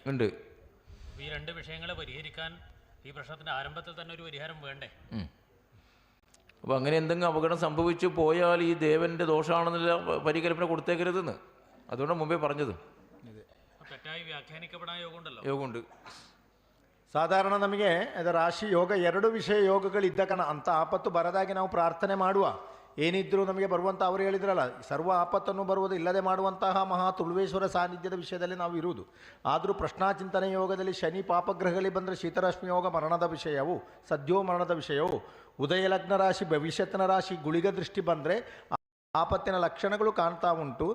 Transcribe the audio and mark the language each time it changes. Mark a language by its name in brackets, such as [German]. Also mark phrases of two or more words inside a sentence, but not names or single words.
[Malayalam] ഈ രണ്ട് വിഷയങ്ങളെ പരിഹരിക്കാൻ ഈ പ്രശ്നത്തിന്റെ ആരംഭത്തിൽ തന്നെ ഒരു പരിഹാരം വേണ്ടേ? അപ്പോൾ അങ്ങനെ എന്തെങ്കിലും അപകടം സംഭവിച്ചു പോയാൽ ഈ ദേവന്റെ ദോഷമാണെന്നുള്ള പരികൽപ്പന കൊടുത്തേക്കരുതെന്ന് അതുകൊണ്ടാണ് മുമ്പേ പറഞ്ഞത്. തെറ്റായി വ്യാഖ്യാനിക്കപ്പെടാൻ യോഗമുണ്ട്. [Kannada] ಸಾಧಾರಣ ನಮಗೆ ರಾಶಿ ಯೋಗ, ಎರಡು ವಿಷಯ ಯೋಗಗಳಿದ್ದ ಕಾರಣ ಅಂಥ ಆಪತ್ತು ಬರದಾಗಿ ನಾವು ಪ್ರಾರ್ಥನೆ ಮಾಡುವ. ಏನಿದ್ರೂ ನಮಗೆ ಬರುವಂಥ ಅವರು ಹೇಳಿದ್ರಲ್ಲ, ಸರ್ವ ಆಪತ್ತನ್ನು ಬರುವುದು ಇಲ್ಲದೆ ಮಾಡುವಂತಹ ಮಹಾ ತುಳುವೇಶ್ವರ ಸಾನ್ನಿಧ್ಯದ ವಿಷಯದಲ್ಲಿ ನಾವು ಇರುವುದು. ಆದರೂ ಪ್ರಶ್ನಾಚಿಂತನೆ ಯೋಗದಲ್ಲಿ ಶನಿ ಪಾಪಗ್ರಹಗಳಿಗೆ ಬಂದರೆ ಶೀತರಶ್ಮಿ ಯೋಗ ಮರಣದ ವಿಷಯವು, ಸದ್ಯೋ ಮರಣದ ವಿಷಯವು, ಉದಯ ಲಗ್ನ ರಾಶಿ ಭವಿಷ್ಯತ್ತಿನ ರಾಶಿ ಗುಳಿಗ ದೃಷ್ಟಿ ಬಂದರೆ ಆಪತ್ತಿನ ಲಕ್ಷಣಗಳು ಕಾಣ್ತಾ ಉಂಟು.